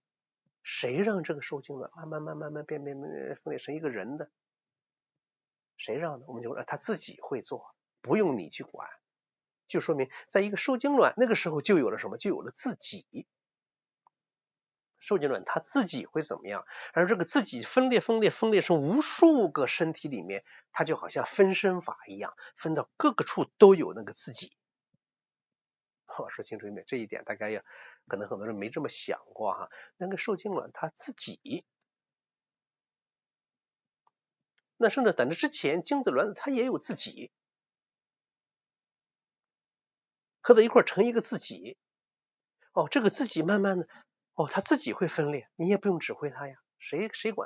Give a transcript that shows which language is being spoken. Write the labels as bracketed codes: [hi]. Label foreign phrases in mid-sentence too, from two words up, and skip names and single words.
[zh] 誰讓這個受精卵慢慢变分裂成一個人的？誰讓的？我們就说它自己会做，不用你去管，就說明在一個受精卵那個時候就有了什麼？就有了自己。受精卵它自己会怎麼樣？而這個自己分裂成無數個身體裡面，它就好像分身法一樣，分到各個處都有那個自己。我說清楚一點，這一點大家也可能很多人沒這麼想過哈。那個受精卵它自己，那甚至在那之前，精子卵子它也有自己，合在一塊成一個自己。這個自己慢慢的，它自己会分裂，你也不用指揮它呀，誰管？